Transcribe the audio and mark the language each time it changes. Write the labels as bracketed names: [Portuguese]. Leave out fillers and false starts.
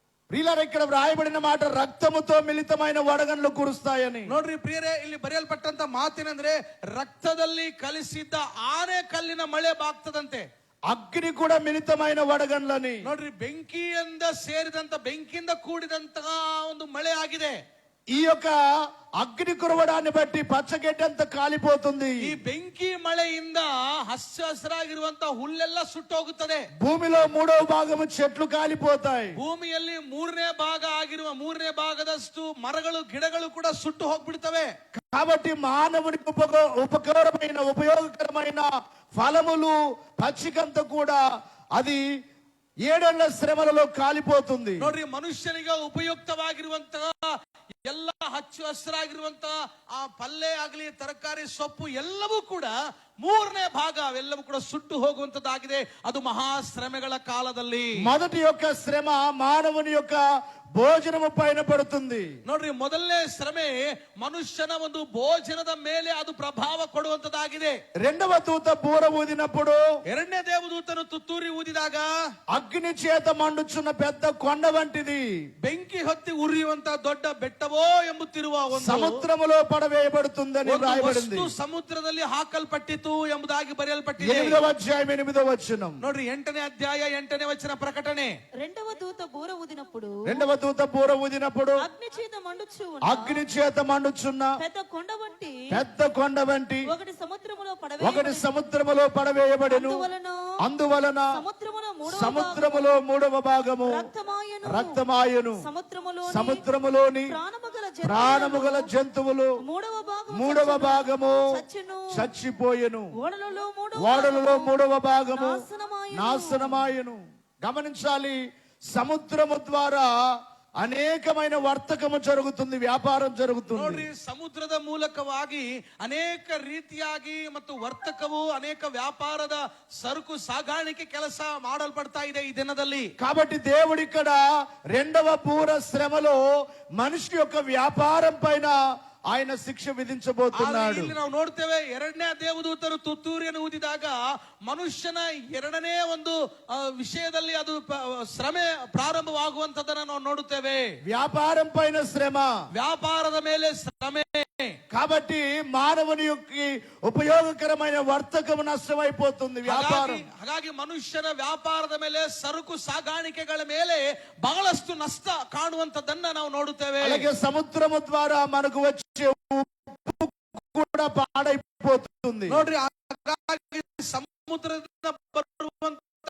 [Telugu] ప్రియులారా, ఇక్కడ వ్రాయబడిన మాట రక్తముతో మిళితమైన వడగండ్లు కురుస్తాయని. [Kannada] ನೋಡ್ರಿ ಪ್ರಿಯರೇ, ಇಲ್ಲಿ ಬರೆಯಲ್ಪಟ್ಟಂತ ಮಾತೇನೆಂದ್ರೆ ರಕ್ತದಲ್ಲಿ ಕಲಿಸಿದ್ದ ಆನೆ ಕಲ್ಲಿನ ಮಳೆ ಬಾಗ್ತದಂತೆ. [Telugu] అగ్ని కూడా మిళితమైన వడగండ్లని. [Kannada] ನೋಡ್ರಿ, ಬೆಂಕಿಯಿಂದ ಸೇರಿದಂತ, ಬೆಂಕಿಯಿಂದ ಕೂಡಿದಂತಹ ಒಂದು ಮಳೆ ಆಗಿದೆ. [Telugu] ఈ యొక్క అగ్ని కురవడాన్ని బట్టి పచ్చగడ్డంత కాలిపోతుంది. [Kannada] ಈ ಬೆಂಕಿ ಮಳೆಯಿಂದ ಹಚ್ಚ ಹಸಿರಾಗಿರುವಂತ ಹುಲ್ಲೆಲ್ಲ ಸುಟ್ಟೋಗುತ್ತದೆ. [Telugu] భూమిలో 3వ భాగము చెట్లు కాలిపోతాయి. [Kannada] ಭೂಮಿಯಲ್ಲಿ 3ನೇ ಭಾಗ ಆಗಿರುವ 3ನೇ ಭಾಗದಷ್ಟು ಮರಗಳು ಗಿಡಗಳು ಕೂಡ ಸುಟ್ಟು ಹೋಗ್ಬಿಡ್ತವೆ. [Telugu] కాబట్టి మానవునికి ఉపయోగకరమైన ఫలములు పచ్చికంత కూడా అది 7 ఏళ్ల శ్రమలలో కాలిపోతుంది. [Kannada] ನೋಡ್ರಿ, ಮನುಷ್ಯನಿಗೆ ಉಪಯುಕ್ತವಾಗಿರುವಂತಹ ಎಲ್ಲ ಹಚ್ಚು ಹಸಿರಾಗಿರುವಂತಹ ಆ ಪಲ್ಲೆ ಆಗಲಿ, ತರಕಾರಿ, ಸೊಪ್ಪು ಎಲ್ಲವೂ ಕೂಡ 3ನೇ ಭಾಗ ಅವೆಲ್ಲವೂ ಕೂಡ ಸುಟ್ಟು ಹೋಗುವಂತದ್ದಾಗಿದೆ. ಅದು ಮಹಾಶ್ರಮೆಗಳ ಕಾಲದಲ್ಲಿ [Telugu] మొదటి యొక్క శ్రమ మానవుని యొక్క భోజనము పైన పడుతుంది. [Kannada] ನೋಡ್ರಿ, ಮೊದಲನೇ ಶ್ರಮೆ ಮನುಷ್ಯನ ಒಂದು ಭೋಜನದ ಮೇಲೆ ಅದು ಪ್ರಭಾವ ಕೊಡುವಂತದ್ದಾಗಿದೆ. [Telugu] రెండవ దూత బూర ఊదినప్పుడు, [Kannada] 2ನೇ ದೇವದೂತನು ತುತ್ತೂರಿ ಊದಿದಾಗ [Telugu] అగ్ని చేత మండుచున్న పెద్ద కొండ వంటిది, [Kannada] ಬೆಂಕಿ ಹೊತ್ತಿ ಉರಿಯುವಂತ ದೊಡ್ಡ ಬೆಟ್ಟವೋ ಎಂಬುತ್ತಿರುವ ಒಂದು [Telugu] సముద్రములో పడవేయబడుతుందని రాయబడింది. [Kannada] ಸಮುದ್ರದಲ್ಲಿ ಹಾಕಲ್ಪಟ್ಟಿತು ಎಂಬುದಾಗಿ ಬರೆಯಲ್ಪಟ್ಟಿದೆ. [Telugu] 8వ అధ్యాయం 8వ వచనం. [Kannada] ನೋಡ್ರಿ, 8ನೇ ಅಧ್ಯಾಯ 8ನೇ ವಚನ ಪ್ರಕಟಣೆ. [Telugu] రెండవ దూత బూర ఊదినప్పుడు అగ్ని చేత మండుచున్న పెద్ద కొండ వంటి ఒకటి సముద్రములో పడవేయబడెను. అందువలన సముద్రములో 3వ భాగము రక్తమాయను. సముద్రములోని ప్రాణముగల జంతువులు 3వ భాగము చచ్చిపోయెను. ఓడలలో 3వ భాగము నాశనమాయను. గమనించాలి, సముద్రము ద్వారా అనేకమైన వర్తకము జరుగుతుంది, వ్యాపారం జరుగుతుంది. [Kannada] ನೋಡ್ರಿ, ಸಮುದ್ರದ ಮೂಲಕವಾಗಿ ಅನೇಕ ರೀತಿಯಾಗಿ ಮತ್ತು ವರ್ತಕವು ಅನೇಕ ವ್ಯಾಪಾರದ ಸರಕು ಸಾಗಾಣಿಕೆ ಕೆಲಸ ಮಾಡಲ್ಪಡ್ತಾ ಇದೆ ಈ ದಿನದಲ್ಲಿ. [Telugu] కాబట్టి దేవుడు ఇక్కడ 2వ బూర శ్రమలో మనిషి యొక్క వ్యాపారం పైన ఆయన శిక్ష విధించబోతున్నాడు. [Kannada] ಇಲ್ಲಿ ನಾವು ನೋಡ್ತೇವೆ, 2ನೇ ದೇವದೂತರು ತುತ್ತೂರಿಯನ್ನು ಊದಿದಾಗ ಮನುಷ್ಯನ 2ನೇ ಒಂದು ವಿಷಯದಲ್ಲಿ ಅದು ಶ್ರಮೆ ಪ್ರಾರಂಭವಾಗುವಂತದನ್ನ ನಾವು ನೋಡುತ್ತೇವೆ. [Telugu] వ్యాపారం పైన శ్రమ, [Kannada] ವ್ಯಾಪಾರದ ಮೇಲೆ ಶ್ರಮೆ. [Telugu] కాబట్టి మానవుని యొక్క ఉపయోగకరమైన వర్తకము నష్టమైపోతుంది. వ్యాపారం [Kannada] ಹಾಗಾಗಿ ಮನುಷ್ಯನ ವ್ಯಾಪಾರದ ಮೇಲೆ, ಸರಕು ಸಾಗಾಣಿಕೆಗಳ ಮೇಲೆ ಬಹಳಷ್ಟು ನಷ್ಟ ಕಾಣುವಂತದನ್ನ ನಾವು ನೋಡುತ್ತೇವೆ. [Telugu] అలాగే సముద్రము ద్వారా మనకు వచ్చే ఉప్పు కూడా పాడైపోతుంది. [Kannada] ನೋಡ್ರಿ, ಹಾಗಾಗಿ ಸಮುದ್ರದಿಂದ ಬರುವಂತ